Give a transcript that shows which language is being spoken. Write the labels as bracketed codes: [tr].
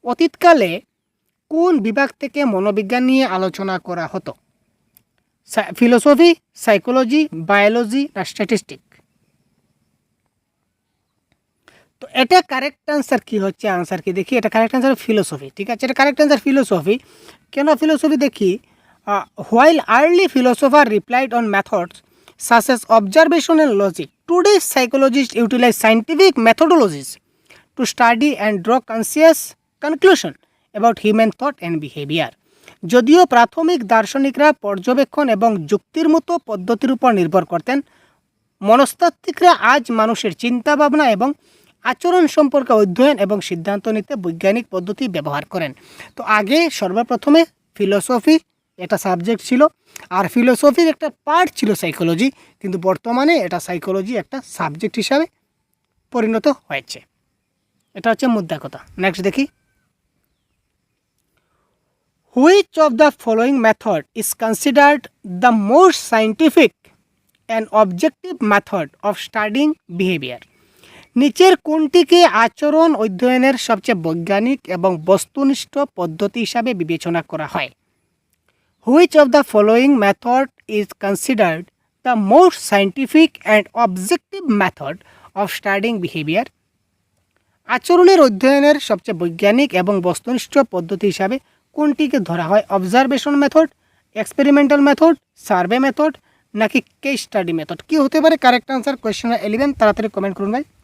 [bn] অতীতকালে কোন বিভাগ থেকে মনোবিজ্ঞান নিয়ে আলোচনা করা হতো? ফিলোসফি, সাইকোলজি, বায়োলজি না স্ট্যাটিস্টিক? তো এটা কারেক্ট আনসার কি হচ্ছে? আনসার কি দেখি, এটা কারেক্ট আনসার ফিলোসফি। ঠিক আছে, এটা কারেক্ট আনসার ফিলোসফি। কেন ফিলোসফি দেখি, [en] While early philosopher replied on methods such as observation and logic, today's psychologists utilize scientific methodologies to study and draw conscious conclusion about human thought and behavior. [bn] যদিও প্রাথমিক দার্শনিকরা পর্যবেক্ষণ এবং যুক্তির মতো পদ্ধতির উপর নির্ভর করতেন, মনস্তাত্ত্বিকরা আজ মানুষের চিন্তা ভাবনা এবং আচরণ সম্পর্কে অধ্যয়ন এবং সিদ্ধান্ত নিতে বৈজ্ঞানিক পদ্ধতি ব্যবহার করেন। তো আগে সর্বপ্রথমে ফিলোসফি একটা সাবজেক্ট ছিল, আর ফিলোসফির একটা পার্ট ছিল সাইকোলজি, কিন্তু বর্তমানে এটা সাইকোলজি একটা সাবজেক্ট হিসাবে পরিণত হয়েছে। এটা হচ্ছে মুদ্রা কথা। [en] Next দেখি, which of the following method is considered the most scientific and objective method of studying behaviour? [bn] নিচের কোনটিকে আচরণ অধ্যয়নের সবচেয়ে বৈজ্ঞানিক এবং বস্তুনিষ্ঠ পদ্ধতি হিসাবে বিবেচনা করা হয়? [en] Which of the following method is considered the most scientific and objective method of studying behavior? [bn] আচরণের অধ্যয়নের সবচেয়ে বৈজ্ঞানিক এবং বস্তুনিষ্ঠ পদ্ধতি হিসাবে কোনটিকে ধরা হয়? [en] Observation method, experimental method, survey method নাকি case study method? [bn] কি হতে পারে কারেক্ট আনসার? কোয়েশ্চেন 11 তাড়াতাড়ি কমেন্ট করুন ভাই।